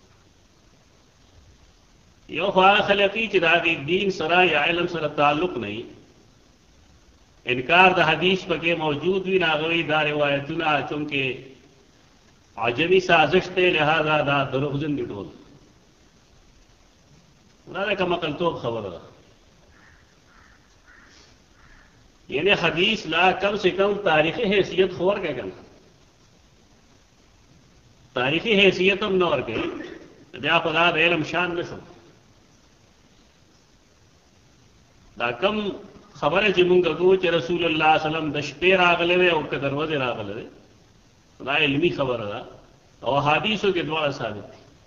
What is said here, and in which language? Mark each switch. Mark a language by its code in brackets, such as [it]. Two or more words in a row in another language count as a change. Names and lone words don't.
[ps] یو خو هغه خلک چې د هغې دین سره یا علم سره تعلق نه وي، انکار د حدیث پکې موجود وي، نو هغه وایي دا روایتونه چونکې عجمی سازش دی لہذا دا دروغجن دي ټول. دا د کم عقلتوب خبره ده. یعنی حدیث لا [ur] کم سے کم [ps] تاریخی حیثیت خو ورکړه کنه، تاریخی حیثیت هم نه ورکوي، بیا خو دا د علم شان نه شو. دا کم خبره چې مونږ کوو چې رسول الله [ar] صلی الله علیه وسلم [ps] د شپې راغلی دی او که د ورځې راغلی دی، دا علمي خبره ده او حدیثو کې دواړه ثابت دي.